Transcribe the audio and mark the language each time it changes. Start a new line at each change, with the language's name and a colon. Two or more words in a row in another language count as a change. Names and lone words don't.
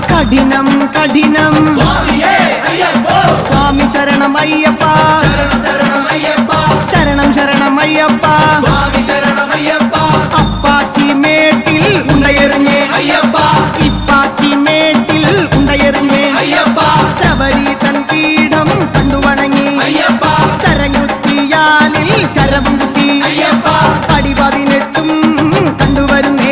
Telugu: కఠినం కఠినం స్వామియే అయ్యప్పో స్వామి శరణమయ్యప్ప శరణం శరణమయ్యప్ప శరణం శరణమయ్యప్ప స్వామి శరణమయ్యప్ప
Malayalam: അപ്പാച്ചി മേട്ടിൽ ഉണ്ടയിരുന്നേ അയ്യപ്പ ഇപ്പാച്ചി മേട്ടിൽ ഉണ്ടയിരുന്നേ അയ്യപ്പ ശബരി തൻ പീഠം കണ്ടുവണങ്ങി അയ്യപ്പ ശരംകുത്തിയാലിൽ ശരവും കുത്തി അയ്യപ്പ പടി 18 കണ്ടുവരുന്നേ